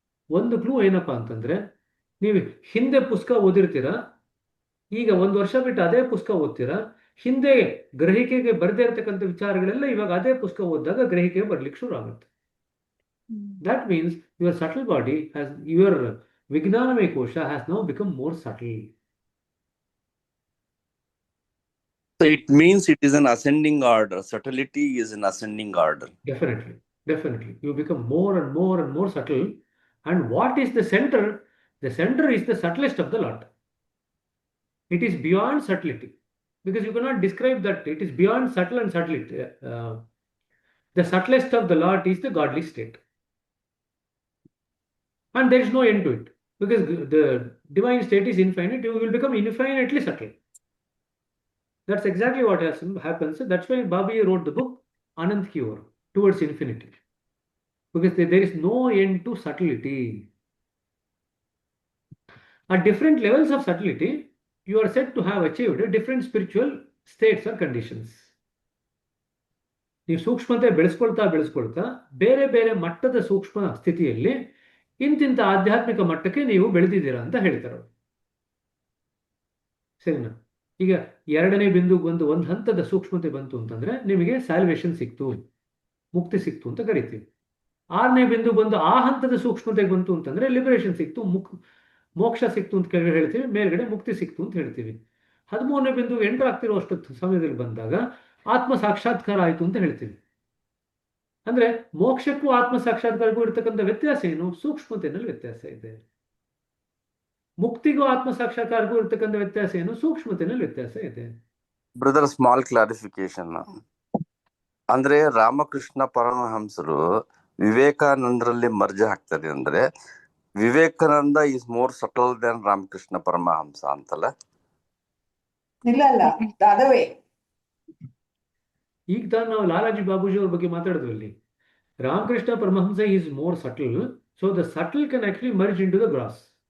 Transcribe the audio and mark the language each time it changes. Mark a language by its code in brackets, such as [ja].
[kn] ಒಂದು ಕ್ಲೂ ಏನಪ್ಪಾ ಅಂತಂದ್ರೆ, ನೀವು ಹಿಂದೆ ಪುಸ್ತಕ ಓದಿರ್ತೀರಾ, ಈಗ 1 ವರ್ಷ ಬಿಟ್ಟು ಅದೇ ಪುಸ್ತಕ ಓದ್ತೀರಾ, ಹಿಂದೆ ಗ್ರಹಿಕೆಗೆ ಬರದೇ ಇರತಕ್ಕಂಥ ವಿಚಾರಗಳೆಲ್ಲ ಇವಾಗ ಅದೇ ಪುಸ್ತಕ ಓದಿದಾಗ ಗ್ರಹಿಕೆಗೆ ಬರ್ಲಿಕ್ಕೆ ಶುರು ಆಗುತ್ತೆ. [en] That means your subtle body has, your ವಿಜ್ಞಾನಮಯ ಕೋಶ has now become more subtle. So it means it is an ascending order. Subtlety is an ascending order. Definitely, definitely. You become more and more and more subtle. And what is the center? The center is the subtlest of the lot. It is beyond subtlety, because you cannot describe that. It is beyond subtle and subtlety. The subtlest of the lot is the godly state. And there is no end to it, because the divine state is infinite. You will become infinitely subtle. That's exactly what happens. That's why Babaji wrote the book Anand Ki Or, Towards Infinity, because there is no end to subtlety. At different levels of subtlety, you are said to have achieved different spiritual states or conditions. [kn] ನೀವು ಸೂಕ್ಷ್ಮತೆ ಬೆಳೆಸ್ಕೊಳ್ತಾ ಬೇರೆ ಬೇರೆ ಮಟ್ಟದ ಸೂಕ್ಷ್ಮ ಸ್ಥಿತಿಯಲ್ಲಿ ಇಂತಿಂತ ಆಧ್ಯಾತ್ಮಿಕ ಮಟ್ಟಕ್ಕೆ ನೀವು ಬೆಳೆದಿದ್ದೀರಾ ಅಂತ ಹೇಳ್ತಾರೆ. ಸರಿನಾ? ಈಗ 2ನೇ ಬಿಂದುಗೆ ಬಂದು ಒಂದು ಹಂತದ ಸೂಕ್ಷ್ಮತೆ ಬಂತು ಅಂತಂದ್ರೆ ನಿಮಗೆ ಸ್ಯಾಲ್ವೇಷನ್ ಸಿಕ್ತು, ಮುಕ್ತಿ ಸಿಕ್ತು ಅಂತ ಕರಿತೀವಿ. 6ನೇ ಬಿಂದು ಬಂದು ಆ ಹಂತದ ಸೂಕ್ಷ್ಮತೆಗೆ ಬಂತು ಅಂತಂದ್ರೆ ಲಿಬರೇಷನ್ ಸಿಕ್ತು, ಮೋಕ್ಷ ಸಿಕ್ತು ಅಂತ ಕೆಳಗಡೆ ಹೇಳ್ತೀವಿ, ಮೇಲ್ಗಡೆ ಮುಕ್ತಿ ಸಿಕ್ತು ಅಂತ ಹೇಳ್ತೀವಿ. 13ನೇ ಬಿಂದು ಎಂಟರ್ ಆಗ್ತಿರೋ ಅಷ್ಟು ಸಮಯದಲ್ಲಿ ಬಂದಾಗ ಆತ್ಮ ಸಾಕ್ಷಾತ್ಕಾರ ಆಯಿತು ಅಂತ ಹೇಳ್ತೀವಿ. ಅಂದ್ರೆ ಮೋಕ್ಷಕ್ಕೂ ಆತ್ಮ ಸಾಕ್ಷಾತ್ಕಾರಕ್ಕೂ ಇರ್ತಕ್ಕಂಥ ವ್ಯತ್ಯಾಸ ಏನು? ಸೂಕ್ಷ್ಮತೆಯಲ್ಲಿ ವ್ಯತ್ಯಾಸ ಇದೆ. ಮುಕ್ತಿಗೂ ಆತ್ಮ ಸಾಕ್ಷಾತ್ಕಾರಕ್ಕೂ ಇರ್ತಕ್ಕಂಥ ವ್ಯತ್ಯಾಸ ಏನು? ಸೂಕ್ಷ್ಮತೆಯಲ್ಲಿ ವ್ಯತ್ಯಾಸ ಇದೆ. [en] Brother, small clarification. [kn] ಅಂದ್ರೆ ರಾಮಕೃಷ್ಣ ಪರಮಹಂಸರು ವಿವೇಕಾನಂದರಲ್ಲಿ ಮರ್ಜ್ ಆಗ್ತಾರೆ ಅಂದ್ರೆ Vivekananda [en] is more subtle than [kn] Ramakrishna Paramahamsa ಅಂತಲ್ಲ? ಇಲ್ಲ ಅದವೇ ಈಗ ತಾನು ನಾವು ಲಾಲಾಜಿ ಬಾಬೂಜಿ ಅವ್ರ ಬಗ್ಗೆ ಮಾತಾಡಿದ್ವಲ್ಲಿ. [en] Ramakrishna Paramahamsa is more subtle, so the subtle can actually merge into the gross.